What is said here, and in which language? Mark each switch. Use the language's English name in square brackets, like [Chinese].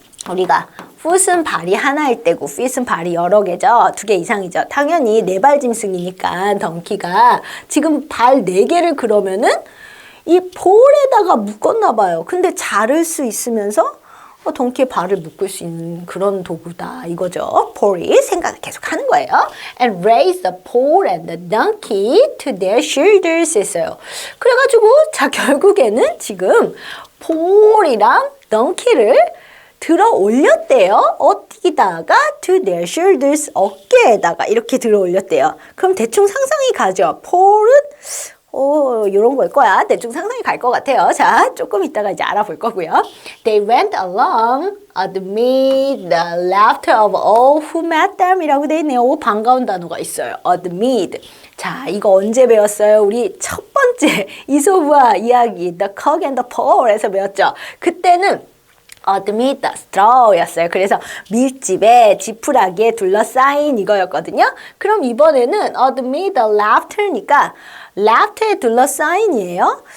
[Korean] 우리가 foot은 발이 하나일 때고 fit은 발이 여러 개죠. 2개 이상이죠. 당연히 4발 짐승이니까 덩키가 지금 발 4개를 그러면은 이 볼에다가 묶었나 봐요. 근데 자를 수 있으면서 덩키의 발을 묶을 수 있는 그런 도구다 이거죠. 폴이 생각을 계속 하는 거예요. [English] And raise the pole and the donkey to their shoulders [Korean] 했어요. 그래가지고 자, 결국에는 지금 폴이랑 덩키를 들어 올렸대요. 어디다가 [English] to their shoulders, [Korean] 어깨에다가 이렇게 들어 올렸대요. 그럼 대충 상상이 가죠. 폴은 이런 걸 거야. 대충 상상이 갈 것 같아요. 자, 조금 이따가 이제 알아볼 거고요. [English] They went along amid the laughter of all who met them [Korean] 이라고 돼 있네요. 오, 반가운 단어가 있어요. amid. 자, 이거 언제 배웠어요? 우리 첫 번째 이솝과 이야기 The Cock and the Bull에서 배웠죠. 그때는 [English] amid the straw [Korean] 였어요. 그래서 밀집에 지푸라기에 둘러싸인 이거였거든요. 그럼 이번에는 [English] amid the laughter [Korean] 니까 laughter에 둘러싸인이에요.